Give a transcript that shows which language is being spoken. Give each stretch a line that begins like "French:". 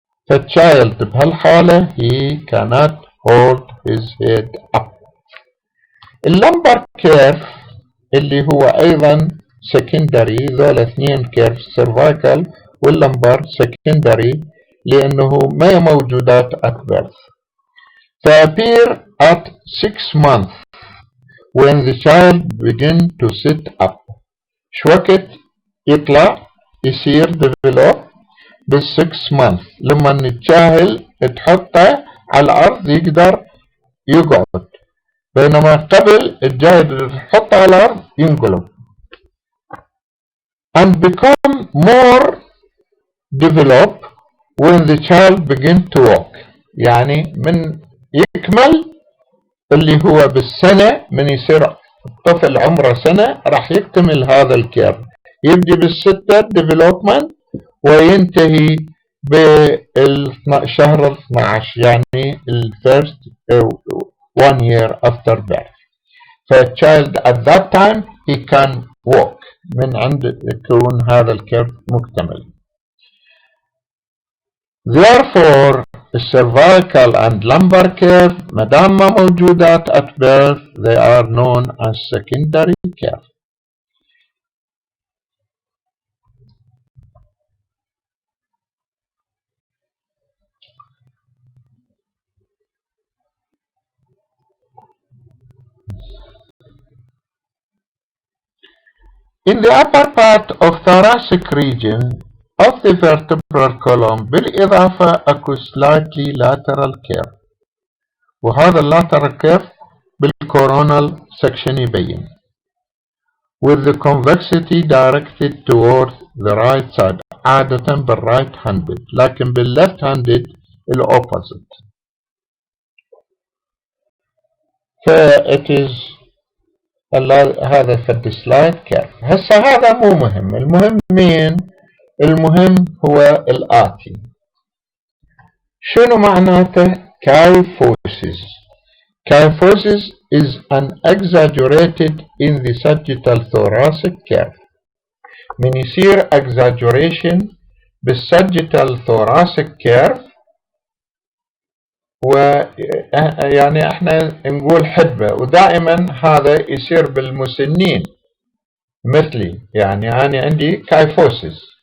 Arabic: فالchild بهالحالة
English: he cannot hold his head up.
Arabic: اللمبر كيرف اللي هو أيضا
English: secondary.
Arabic: ذول اثنين كيرف cervical واللمبر secondary لأنه ما موجودات
English: at birth. They appear at 6 months when the child begin to sit up.
Arabic: شو وقت يطلع يصير develop بال6 months لما الجاهل تحطه على الأرض يقدر يقعد، بينما قبل الجاهل تحطه على الأرض ينقلب.
English: And become more develop when the child begin to walk.
Arabic: يعني من يكمل اللي هو بالسنة، من يصير الطفل عمره سنة راح يكتمل هذا الكيرف، يبدي بالستة development وينتهي بالشهر 12 يعني
English: first 1 year after birth. فالchild at that time he can walk
Arabic: من عند يكون هذا الكيرف مكتمل.
English: Therefore cervical and lumbar curve
Arabic: مدام ما موجودات
English: at birth they are known as secondary curve. In the upper part of thoracic region of the vertebral column
Arabic: بالإضافة أكو
English: slightly lateral curve، وهذا lateral curve بالcoronal section يبين with the convexity directed towards the right side عادة بالرايت handed، لكن باللeft handed الopposite.
Arabic: it is هذا في السلايد كيرف. هسه هذا مو مهم، المهم مين؟ المهم هو الآتي.
English: شنو معناته kyphosis؟ Kyphosis is an exaggerated in the sagittal thoracic curve.
Arabic: من يصير exaggeration بالsagittal thoracic curve ويعني احنا نقول حدبة، ودائما هذا يصير بالمسنين مثلي، يعني أنا عندي kyphosis.